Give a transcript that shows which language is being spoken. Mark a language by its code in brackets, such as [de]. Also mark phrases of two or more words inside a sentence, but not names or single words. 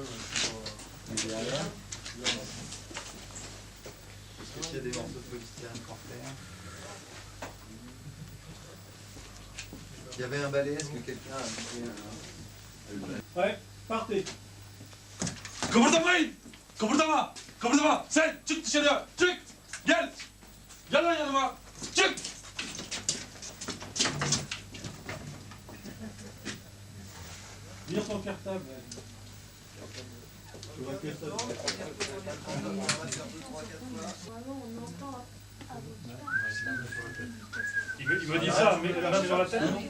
[fr] Il est derrière. Est-ce qu'il y a des morceaux de polystyrène pour faire? Il y avait un balai, est-ce que quelqu'un a mis un... Ouais, partez. [tr] Kıpırdamayın! Kıpırdama! Kıpırdama! Sen çık dışarıya! Çık! Gel! Gel lan yanıma! Çık! [fr] Vire ton cartable. Il me dit ça, mais la main sur la tête.